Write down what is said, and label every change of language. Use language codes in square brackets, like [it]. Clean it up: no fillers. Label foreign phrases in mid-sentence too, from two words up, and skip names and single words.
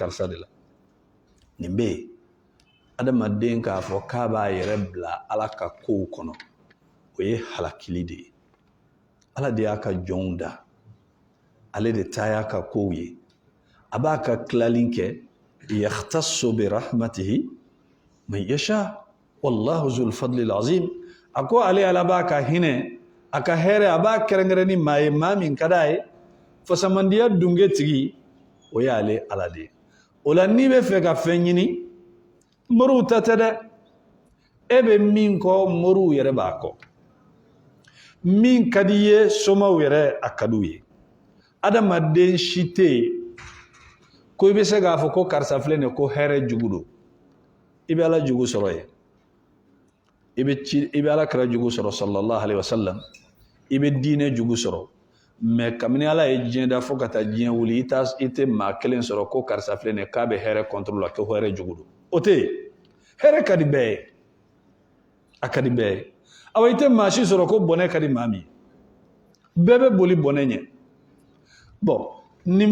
[bm] karisa de la nin bɛ yen adamaden k'a fɔ k'a b'a yɛrɛ bila ala ka kow kɔnɔ o ye halakili de ye ala de y'a ka jɔnw da ale de ta y'a ka kow ye a b'a ka tilali kɛ [ar] يختص برحمته من يشاء والله ذو الفضل العظيم [bm] a ko ale ala b'a ka hinɛ a ka hɛrɛ a b'a kɛrɛnkɛrɛn ni maa ye maa min ka d'a ye fasamandiya dunge tigi o ye ale ala de ye o la n'i bɛ fɛ ka fɛn ɲini moriw ta tɛ dɛ e bɛ min kɔ moriw yɛrɛ b'a kɔ min ka di ye somaw yɛrɛ a ka d'u ye adamaden si tɛ yen ko i bɛ se k'a fɔ ko karisa filɛ nin ye ko hɛrɛ jugu don i bɛ ala jugu sɔrɔ yen i bɛ ala kɛra jugu sɔrɔ [ar] صلى الله عليه وسلم [bm] i bɛ diinɛ jugu sɔrɔ mais kabini ala ye diɲɛ da fo ka taa diɲɛ wuli i tɛ maa kelen sɔrɔ ko karisa filɛ nin ye k'a bɛ hɛrɛ contrôle la ko hɛrɛ jugu don o tɛ yen hɛrɛ ka di bɛɛ ye a ka di bɛɛ ye awa i tɛ maa si sɔrɔ ko bɔnɛ ka di maa min ye bɛɛ bɛ boli bɔnɛ ɲɛ bon nin